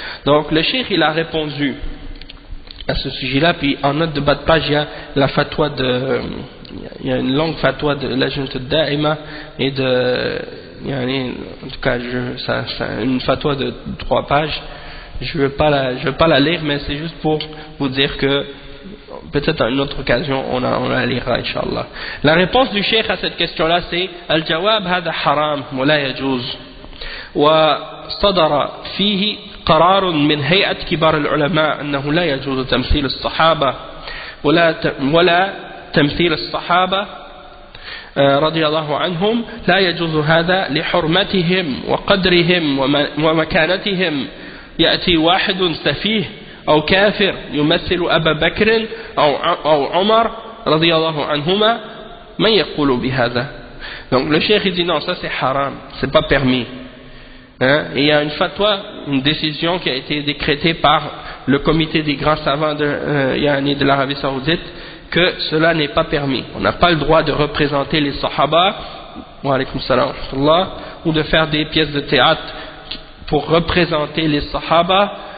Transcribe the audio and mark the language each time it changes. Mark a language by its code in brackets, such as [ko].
[fr] Donc le cheikh il a répondu à ce sujet-là, puis en note de bas de page il y a la fatwa il y a une longue fatwa de Lajnat al-Da'ima et en tout cas une fatwa de 3 pages. Je veux pas la lire, mais c'est juste pour vous dire que peut-être à une autre occasion on la lira Inch'Allah. La réponse du cheikh à cette question-là c'est [ar] al-jawab hada haram wa la yajuz wa sadara fihi قرار من هيئة كبار العلماء أنه لا يجوز تمثيل الصحابة ولا تمثيل الصحابة رضي الله عنهم لا يجوز هذا لحرمتهم وقدرهم ومكانتهم يأتي واحد سفيه أو كافر يمثل أبا بكر أو عمر رضي الله عنهما من يقول بهذا. [fr] Donc le cheikh dit non, ça c'est haram, c'est pas permis. Et il y a une fatwa, une décision qui a été décrétée par le comité des grands savants de l'Arabie Saoudite que cela n'est pas permis. On n'a pas le droit de représenter les sahaba [ar] wa alaykum salam [fr] ou de faire des pièces de théâtre pour représenter les sahaba.